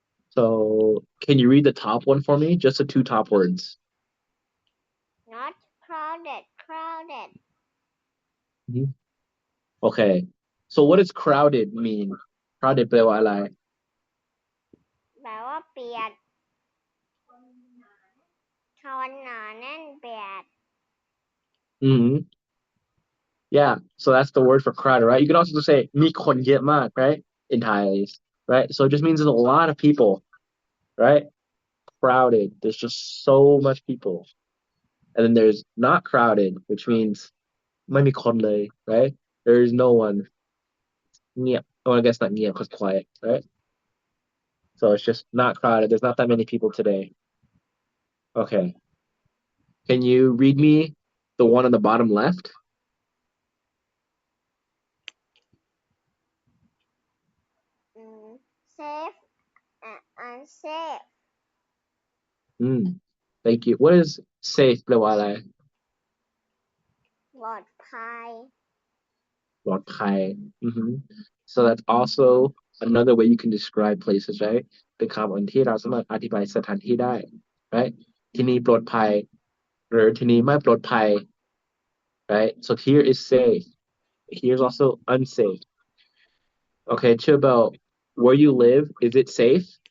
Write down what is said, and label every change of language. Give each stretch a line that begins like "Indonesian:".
English: so can you read the top one for me just the 2 top words Not crowded. okay so what does crowded mean crowded
Thai: แปลว่าอะไร แปลว่าเปียกคนหนาแน่นเปียก
English: yeah so that's the word for crowded right you can also say
Thai: มีคนเยอะมาก
English: right in Thai right so it just means there's a lot of people right crowded there's just so much people and then there's not crowded which means
Thai: ไม่มีคนเลย
English: right there is no one เงียบ oh I guess not เงียบ because quiet right so it's just not crowded there's not that many people today okay can you read me the one on the bottom left safe and unsafe thank you what is safe
Thai: แปลว่าอะไร ปลอดภัย
English: ปลอดภัย so that's also another way you can describe places right
Thai: เป็นคำที่เราสามารถอธิบายสถานที่ได้
English: right
Thai: ที่นี่ปลอดภัย หรือที่นี่ไม่ปลอดภัย
English: right so here is safe here's also unsafe okay Chibel where you live is it safe